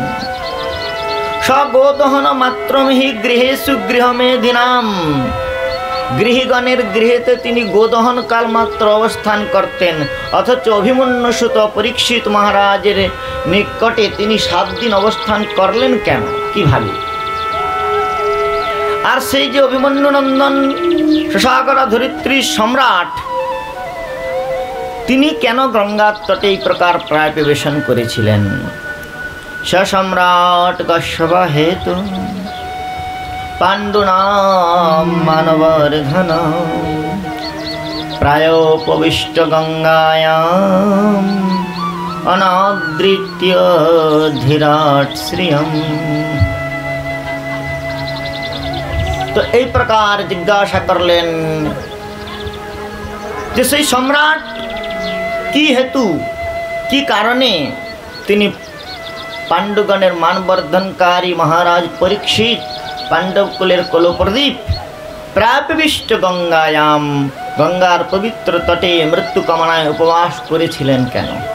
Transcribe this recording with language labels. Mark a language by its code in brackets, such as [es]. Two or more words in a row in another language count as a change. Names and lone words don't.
[sa] স্বগোদহন মাত্রমিহি গৃহেষু গৃহমেধিনাম, [bn] গৃহীগণের গৃহেতে তিনি গোদহন কাল মাত্র অবস্থান করতেন, অথচ অভিমন্যু সুত পরীক্ষিত মহারাজের নিকটে তিনি 7 দিন অবস্থান করলেন কেন, কিভাবে? আর সেই যে অভিমন্যু নন্দন সুসাগরা ধরিত্রী সম্রাট, তিনি কেন গঙ্গার তটে এই প্রকার প্রায় প্রবেশন করেছিলেন? [sa] সম্রাট কশ্যপ হেতু পাণ্ডুনাম মানবর্ধন প্রায়োপবিষ্ট গঙ্গায়াম অনাদৃত্য ধীরাট শ্রিয়ম। [bn] তো এই প্রকার জিজ্ঞাসা করলেন যে সেই সম্রাট কি হেতু, কি কারণে তিনি পাণ্ডুগণের মানবর্ধনকারী মহারাজ পরীক্ষিত পাণ্ডবকুলের কলপ্রদীপ [sa] প্রাপিষ্ট গঙ্গায়াম, [bn] গঙ্গার পবিত্র তটে মৃত্যু কামনায় উপবাস করেছিলেন কেন?